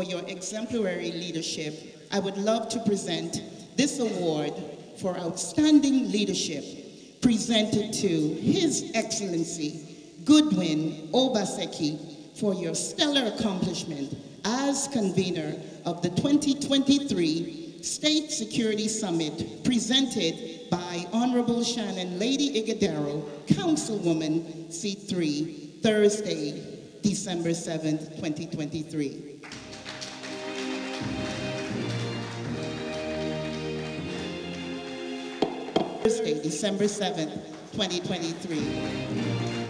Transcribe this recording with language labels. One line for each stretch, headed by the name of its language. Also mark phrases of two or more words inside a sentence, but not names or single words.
English: your exemplary leadership, I would love to present this award for outstanding leadership presented to His Excellency Goodwin Obaseki for your stellar accomplishment as convener of the 2023 State Security Summit presented by Honorable Shannon Lady Ighodaro, Councilwoman Seat 3, Thursday, December 7th, 2023. Thursday, December 7th, 2023.